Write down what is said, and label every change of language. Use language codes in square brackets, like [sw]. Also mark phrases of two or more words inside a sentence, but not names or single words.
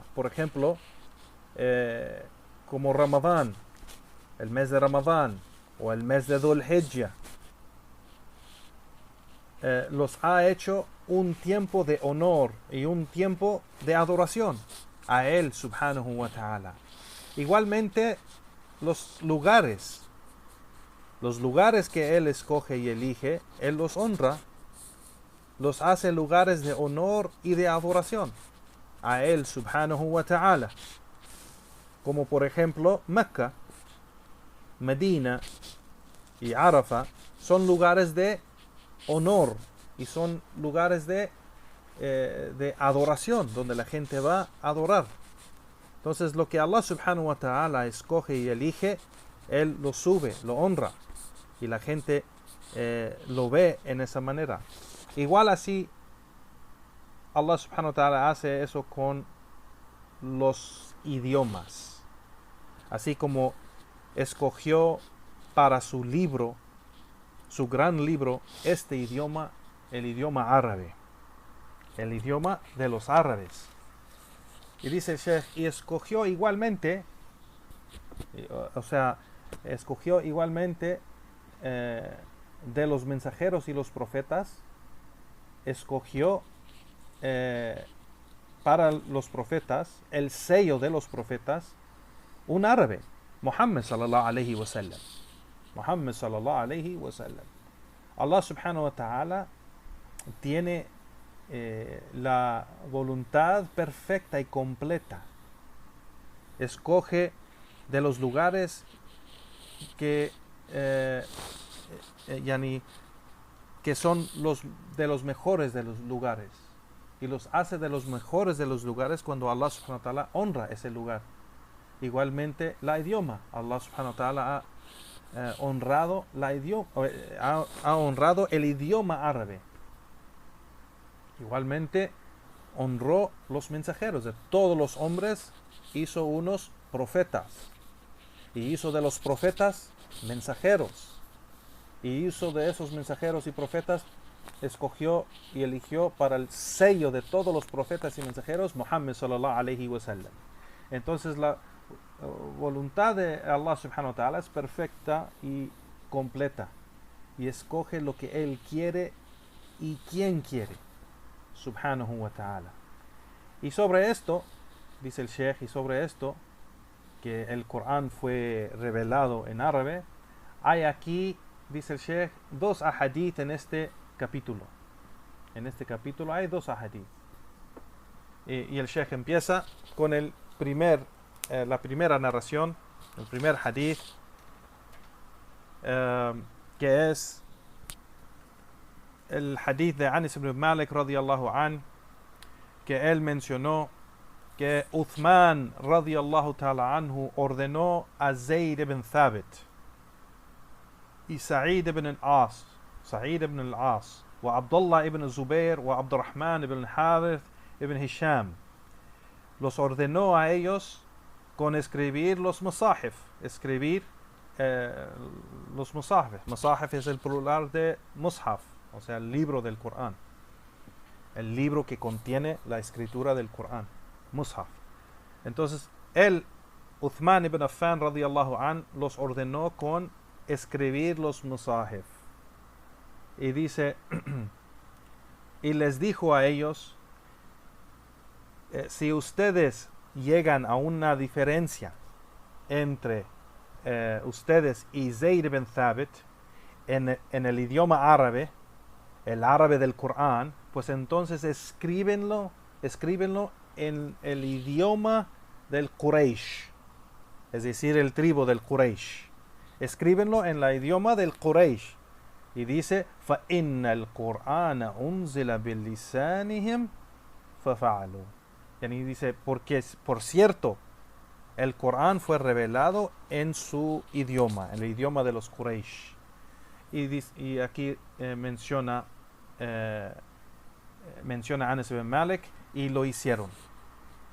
[es] Por ejemplo, como Ramadán, el mes de Ramadán, o el mes de Dhul Hijjah, los ha hecho un tiempo de honor y un tiempo de adoración a él, [ar] سبحانه وتعالى. [es] Igualmente, los lugares que él escoge y elige, él los honra, los hace lugares de honor y de adoración a él, [ar] سبحانه وتعالى. [es] Como por ejemplo, Mecca, Medina y Arafah son lugares de honor y son lugares de adoración, donde la gente va a adorar. Entonces, lo que Allah [ar] سبحانه وتعالى [es] escoge y elige, él lo sube, lo honra, y la gente lo ve en esa manera. Igual así, Allah [ar] سبحانه وتعالى [es] hace eso con los idiomas. Así como escogió para su libro, su gran libro, este idioma, el idioma árabe, el idioma de los árabes. Y dice el Sheikh, y escogió igualmente, escogió igualmente de los mensajeros y los profetas, escogió para los profetas, el sello de los profetas, un árabe, [ar] محمد صلى الله عليه وسلم. محمد صلى الله عليه وسلم. [es] Allah [ar] سبحانه وتعالى [es] tiene la voluntad perfecta y completa. Escoge de los lugares que son de los mejores de los lugares, y los hace de los mejores de los lugares cuando Allah [ar] سبحانه وتعالى [es] honra ese lugar. Igualmente la idioma, Allah [ar] سبحانه وتعالى [es] ha honrado el idioma árabe. Igualmente honró los mensajeros. De todos los hombres hizo unos profetas, y hizo de los profetas mensajeros, y hizo de esos mensajeros y profetas, escogió y eligió para el sello de todos los profetas y mensajeros, [ar] محمد صلى الله عليه وسلم. [es] Entonces la voluntad de Allah [ar] سبحانه وتعالى [es] es perfecta y completa, y escoge lo que él quiere y quien quiere, [ar] سبحانه وتعالى. [es] Y sobre esto, dice el Sheikh, y sobre esto, que el Corán fue revelado en árabe, hay aquí, dice el Sheikh, dos ahadith en este capítulo. En este capítulo hay dos ahadith. Y el Sheikh empieza con la primera narración, el primer hadith, que es el hadith de Anas ibn Malik [ar] رضي الله عن, [es] que él mencionó que Uthman [ar] رضي الله تعالى عنه [es] ordenó a Zayd ibn Thabit y Sa'id ibn al-As, wa Abdullah ibn Zubair, wa Abdurrahman ibn Harith ibn Hisham. Los ordenó a ellos con escribir los masahif, los masahif. Masahif es el plural de mushaf, o sea, el libro del Corán, el libro que contiene la escritura del Corán, mushaf. Entonces, [ar] Uthman ibn Affan رضي الله عن, [es] los ordenó con escribir los masahif. Y dice, y les dijo a ellos, si ustedes llegan a una diferencia entre ustedes y Zayd ibn Thabit en el idioma árabe, el árabe del Corán, pues entonces escríbenlo en el idioma del Quraysh, es decir, el tribu del Quraysh. Escríbenlo en el idioma del Quraysh. Y dice, [ar] فَإِنَّ الْقُرْآنَ أُنزِلَ بِلِسَانِهِمْ فَفَعَلُوا. [es] Y dice, porque por cierto, el Corán fue revelado en su idioma, en el idioma de los Quraysh. Y aquí menciona Anas ibn Malik, y lo hicieron.